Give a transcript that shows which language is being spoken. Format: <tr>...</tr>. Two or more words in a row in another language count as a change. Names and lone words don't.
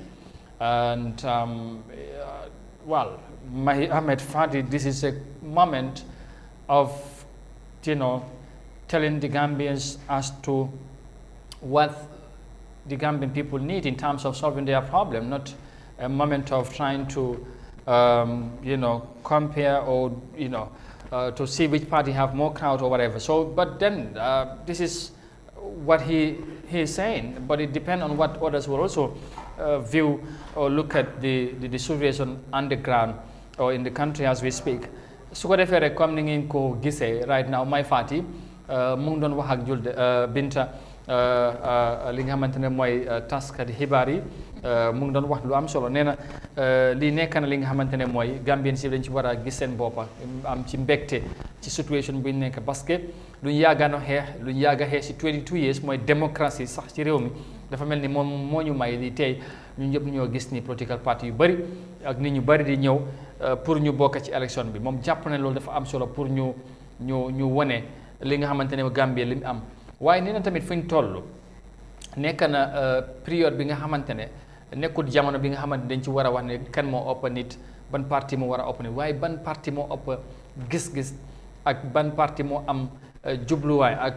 <en>And well, Ahmed Fadi, this is a moment of telling the Gambians as to what the Gambian people need in terms of solving their problem, not a moment of trying to compare or to see which party have more crowd or whatever. So, but then this is what he is saying, but it depends on what others will also view or look at the situation on the ground or in the country as we speak. So what if you're coming in</en> <wo>ko gise</wo> <en>right now, my party</en> <wo>mu ngi doon wax ak Binta li nga xamante ne mooy taskat xibaar yi mu ngi doon wax lu am solo nee na lii nekk na li nga xamante ne mooy Gambien si dañ ci war a gis seen boppa am ci mbégte ci situation bi ñu nekk</wo> <fr>parce que</fr> <wo>lu ñu yàggaan a xeex lu ñu yàgg a xeex si 22 years mooy démocratie sax ci réew mi dafa mel ni moom moo ñu may li tey ñun ñëpp ñoo gis ni</wo> <en>political party</en> <wo>yu bëri ak nit ñu bëri di ñëw pour ñu bokk ci élection bi moom jàpp ne loolu dafa am solo pour ñu wane li nga xamante ne Gambie li mu am waaye nee na tamit fu ñu toll nekk na période bi nga xamante ne nekkul jamono bi nga xamante dañ ci war a wax ne kan moo ëpp nit ban parti moo war a ëpp nit waaye ban parti moo ëpp gis-gis ak ban parti moo am jubluwaay</wo>